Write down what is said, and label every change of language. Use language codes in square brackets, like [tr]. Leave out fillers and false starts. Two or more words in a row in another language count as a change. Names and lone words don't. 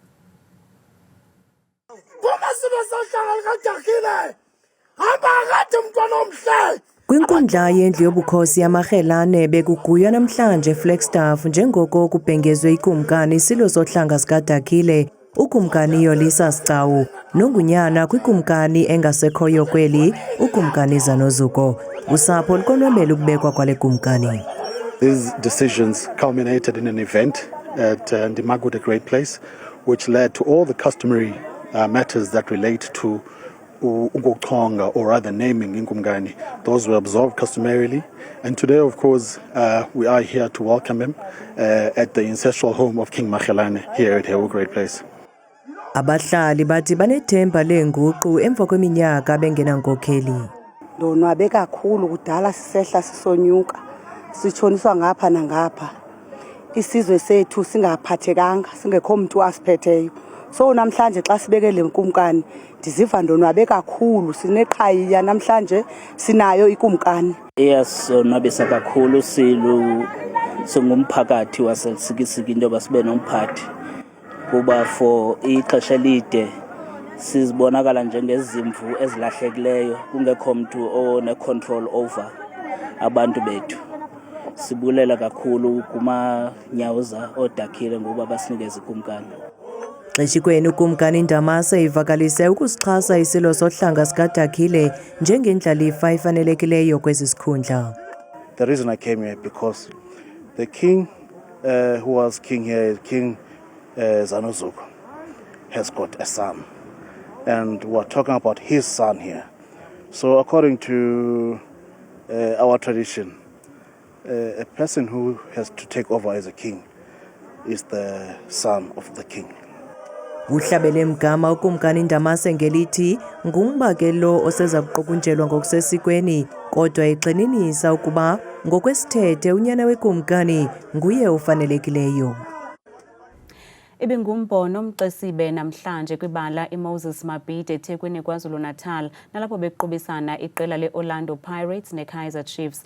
[xh] Kwinkundla yendlu yobukhosi yamaRhelane bekuguywa namhlanje Flagstaff njengoko kubhengezwe ikumkani Silo Zohlanga zikaDakile, ukumkani Yolisa Scawu, nongunyana kwikumkani engasekhoyo kweli, ukumkani Zanozuko. Usapho lukonwabela ukubekwa kwale kumkani. [en] These decisions culminated in an event at Ndimagu, a great place, which led to all the customary matters that relate to Ugochonga, or rather naming Inkumgani. Those were observed customarily, and today, of course, we are here to welcome him at the ancestral home of King Makhelane here at Hewu Great Place. [xh] Abahlali bathi banethemba lenguqu emva kweminyaka bengenankokheli. Ndonwabe kakhulu kudala sisehla sisonyuka, sitshoniswa ngapha nangapha. Isizwe sethu singaphathekanga, singekho umuntu asiphetheyo. So namhlanje xa sibeke le nkumkani ndiziva ndonwabe kakhulu, sineqhayiya namhlanje sinayo ikumkani. Iyasonwabisa kakhulu singumphakathi wasesikisiki into basibe nomphathi kuba for ixesha elide sizibonakala njengezimvu ezilahlekileyo kungekho umuntu [en] one control over [xh] abantu bethu. Sibulela kakhulu kumaNyawuza oDakile ngoba basinikeza ikumkani. Xeshikweni ukumkani Ndamase ivakalise ukusixhasa isilo sohlanga sikaDakhile njengendlalifa efanelekileyo kwesi sikhundla. [en] The reason I came here because the king who was king here, King Zanuzuko, has got a son. And we're talking about his son here. So according to our tradition, a person who has to take over as a king is the son of the king. [xh] Uhlabele mgama ukumkani Ndamase ngelithi ngumba ke lo oseza kuqokunjelwa ngokusesikweni kodwa exeninisa ukuba ngokwesithethe unyana wekumkani nguye ufanelekileyo. Ibingumbono umcesibe namhlanje kwibala iMoses Mabhida eThekwini KwaZulu-Natal nalapho bequbisana iqela leOrlando Pirates neKaizer Chiefs.